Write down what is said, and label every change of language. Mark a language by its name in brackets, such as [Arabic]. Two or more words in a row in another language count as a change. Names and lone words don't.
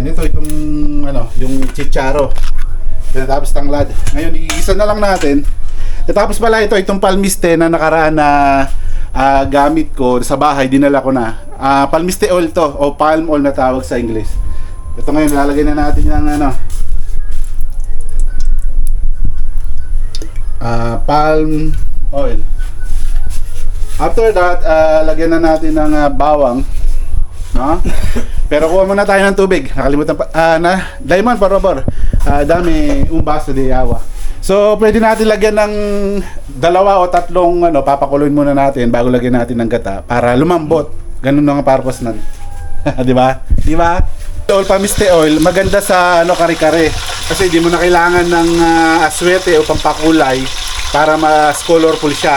[Filipino] Ito itong ano, yung chicharo. Tapos tanglad. Ngayon, iisa na lang natin. Tapos pala itong palmiste na nakaraan na gamit ko sa bahay, dinala ko na. Palmiste oil to, o [English] palm oil [Filipino] na tawag sa English. Ito ngayon, lalagay na natin yung ano, [English] palm oil. After that, [Filipino] lagyan na natin ng bawang. No? Pero kuha muna tayo ng tubig. Nakalimutan pa. Diamond, [Spanish] por favor. Dami un baso de agua. [Filipino] So, pwede natin lagyan ng 2 o 3 papakuloyin muna natin bago lagyan natin ng gata para lumambot. Ganun ang purpose nun. Di ba? Di ba? [English] Oil, palmiste oil, [Filipino] maganda sa kare-kare. Kasi di mo na kailangan ng aswete o pampakulay para mas colorful siya.